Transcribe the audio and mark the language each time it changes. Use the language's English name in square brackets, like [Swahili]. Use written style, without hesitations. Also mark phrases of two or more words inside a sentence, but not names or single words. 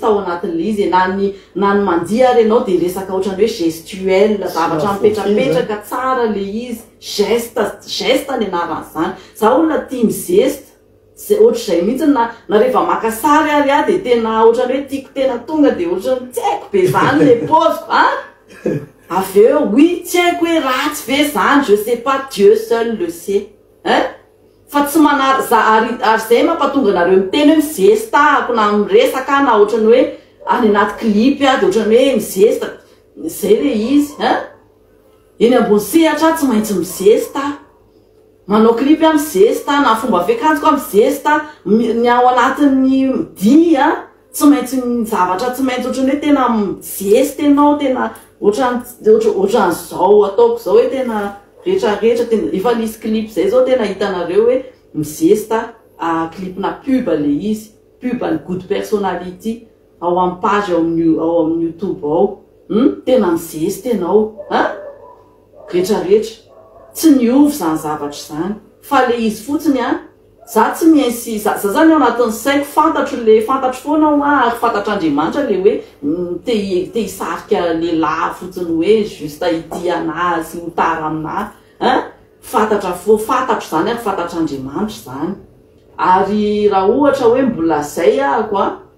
[Malagasy] ao anatin'le izy na ny mandihy ary ianao de resaka ohatrany hoe gestuel zavatra mipetrapetraka tsara le izy geste ny anaran'izany za olona tia mizesta ohatr'izay mihitsy na rehefa maka sary ary de tena ohatrany hoe tiako tena tonga de ohatrany tsy haiko be zany le poziko aveo oui tsy haiko hoe ratsy ve zany [French] je sais pas Dieu seul le sait [Malagasy] fa tsy manary ary zay mampatonga anareo miteny hoe mizestako na miresaka na ohatrany hoe any anaty clip de ohatrany hoe mizesta zay le izy eny ambony sehatra tsy maintsy mizesta manao clip mizesta na fomba fiakanjo koa mizesta ny ao anatin'ny dia tsy maintsy zavatra tsy maintsy ohatrany hoe tena mizesta ianao tena ohatrany zao ataoko zao hoe tena rehetrarehetra tena efa nisy clip zay zao tena hitanareo hoe mizesta clipna pub le izy pub ny [English] good personality [Malagasy] ao amin'ny page ao amin'ny YouTube ao tena mizesta ianao rehetrarehetra tsy niovy zany zavatra zany fa le izy fotsiny za tsy miainsy za zany ao anatin'ny saiko fantatro foana ary fantatr'Andriamanitra le hoe te hisarika lehilahy fotsiny hoe juste ity anazy ho tara aminahy fantatro zany ary fantatr'Andriamanitra zany ary raha ohatra hoe mbola zay ahako